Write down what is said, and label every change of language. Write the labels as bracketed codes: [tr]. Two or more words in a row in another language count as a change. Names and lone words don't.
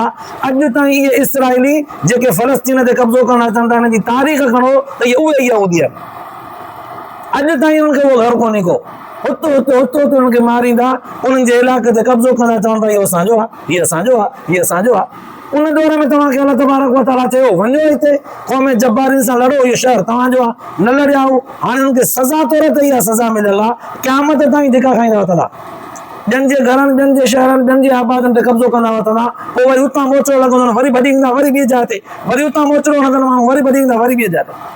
[sd] अॼु ताईं इहे इसराइली जेके फ़लस्तीन ते कब्ज़ो करणु अचनि था, हिन जी तारीख़ खणो त इहे उहे यहूदी आहिनि। अॼु ताईं उन्हनि खे उहो घर कोन्हे को, हुते उन्हनि खे मारींदा, उन्हनि जे इलाइक़े ते कब्ज़ो कंदा, चवंदा इहो असांजो आहे, हीअ असांजो आहे, हीअ असांजो आहे। उन दौर में तव्हांखे अल्लाह [ar] تبارك وتعالى [sd] चयो वञो हिते क़ौम जब्बारिन सां लड़ो, इहो शहर तव्हांजो आहे, न लड़िया हो। हाणे हुनखे सज़ा तौर ते इहा सज़ा मिलियल आहे, क़यामत ताईं धिका खाईंदा वतंदा, ॿियनि जे घरनि, ॿियनि जे शहरनि, ॿियनि जे आबादनि ते कब्ज़ो कंदा वतंदा। पोइ वरी उतां मोचड़ो लॻंदो, वरी भॼींदा, वरी ॿिए जाइ ते, वरी उतां मोचड़ो हणंदा माण्हू, वरी भॼींदा, वरी ॿिए जाइ ते।